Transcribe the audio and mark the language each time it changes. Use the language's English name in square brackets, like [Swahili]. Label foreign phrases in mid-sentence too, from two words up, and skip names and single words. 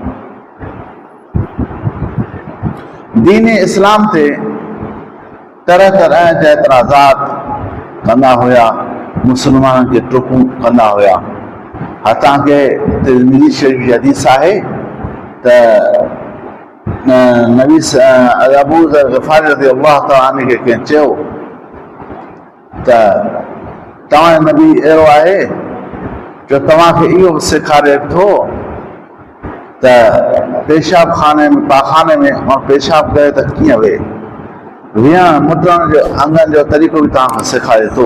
[Sindhi] दीन इस्लाम ते तरह तरह जा एतराज़ात कंदा हुआ, मुसलमाननि खे टोकूं कंदा हुआ। हथां के तिरमिज़ी शरीफ़ जी हदीस आहे त नबी अबू ज़र ग़िफ़ारी [Arabic] رضي الله تعالى عنه [Sindhi] खे कंहिं चयो त तव्हां नबी अहिड़ो आहे जो तव्हांखे इहो सेखारे थो त पेशाब खाने में पाखाने में पेशाब करे त कीअं वेह, विहण मुटण जो अंगनि जो तरीक़ो बि तव्हांखे सेखारे थो।